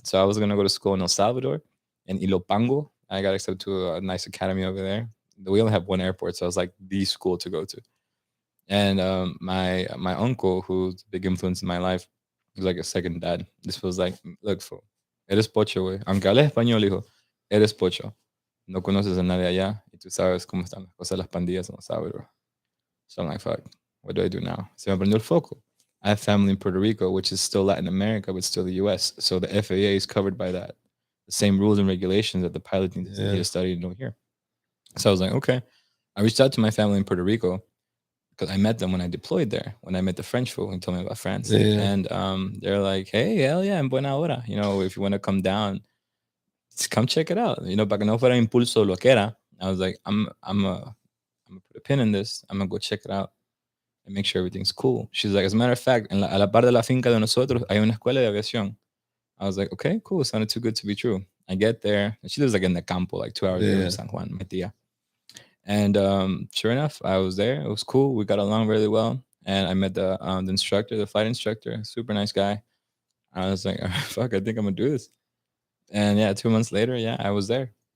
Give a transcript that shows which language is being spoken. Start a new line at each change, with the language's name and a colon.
English: So I was gonna go to school in El Salvador, in Ilopango. I got accepted to a nice academy over there. We only have one airport, so I was like the school to go to. And my uncle, who's a big influence in my life, was like a second dad. This was like, "Look, fool,
Spanish: eres pocho, güey. Aunque hables español, hijo, eres pocho. No conoces a nadie allá y tú sabes cómo están las cosas, las pandillas en El Salvador."
English: So I'm like, fuck, what do I do now?
Spanish: Se me prendió el foco.
English: I have family in Puerto Rico, which is still Latin America, but still the US. So the FAA is covered by that. The same rules and regulations that the pilot needs Yeah. to study and know here. So I was like, okay. I reached out to my family in Puerto Rico because I met them when I deployed there. When I met the French fool and told me about France. Yeah. And they're like, hey, hell yeah,
Spanish: en buena hora.
English: If you want to come down, just come check it out.
Spanish: Para que no fuera impulso lo que era.
English: I was like, I'm gonna put a pin in this. I'm gonna go check it out and make sure everything's cool. She's like, as a matter of fact,
Spanish: a la par de la finca de nosotros hay una escuela de aviación.
English: I was like, okay, cool. It sounded too good to be true. I get there, and she lives like in the campo, like 2 hours away Yeah. from San Juan, my tia. And sure enough, I was there. It was cool. We got along really well. And I met the instructor, the flight instructor, super nice guy. I was like, fuck, I think I'm gonna do this. And yeah, 2 months later, yeah, I was there.